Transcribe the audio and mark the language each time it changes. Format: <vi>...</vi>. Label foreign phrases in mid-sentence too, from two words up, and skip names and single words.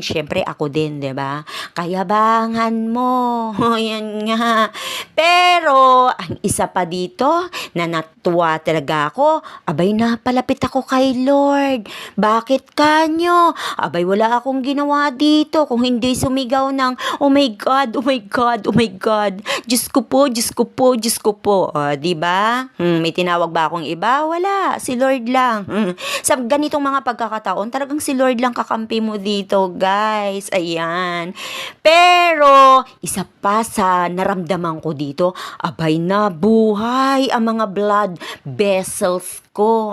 <tl>Siyempre ako din, 'di ba? Kayabangan mo. Yan nga. Pero ang isa pa dito na natuwa talaga ako, abay napalapit ako kay Lord. Bakit kanyo? Abay wala akong ginawa dito kung hindi sumigaw ng</tl> <en>oh my God, oh my God, oh my God.</en> <tl>Diyos ko po, Diyos ko po, Diyos ko po. O, 'di ba? May tinawag ba akong iba? Wala. Si Lord lang. Sa ganitong mga pagkakataon, talagang si Lord lang kakampi mo dito, guys. Ayan. Pero, isa pa sa naramdaman ko dito, abay nabuhay ang mga</tl> <en>blood vessels</en> <tl>ko.</tl>